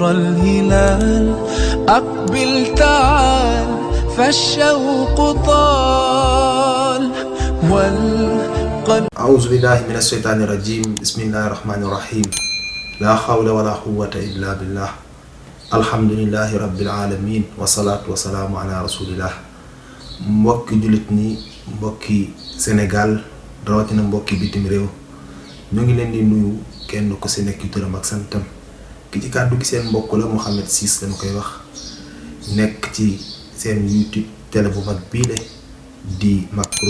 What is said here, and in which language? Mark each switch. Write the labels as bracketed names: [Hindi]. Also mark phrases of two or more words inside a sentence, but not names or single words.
[Arabic] الهلال أقبل تعال فالشوق طال والقلب. أعوذ بالله من الشيطان الرجيم. بسم الله الرحمن الرحيم. لا حول ولا قوة إلا بالله. الحمد لله رب العالمين والصلاة والسلام على رسول الله. [Wolof] mbokki julit ni mbokki Sénégal rawatina mbokki bitim réew ñu ngi leen di nuyu kenn ko ci nekk turam ak santam ki ci kàddu gi seen mbokk la Mouhamed Ciss dañ koy wax nekk ci seen YouTube télé bu mag bii di Macpro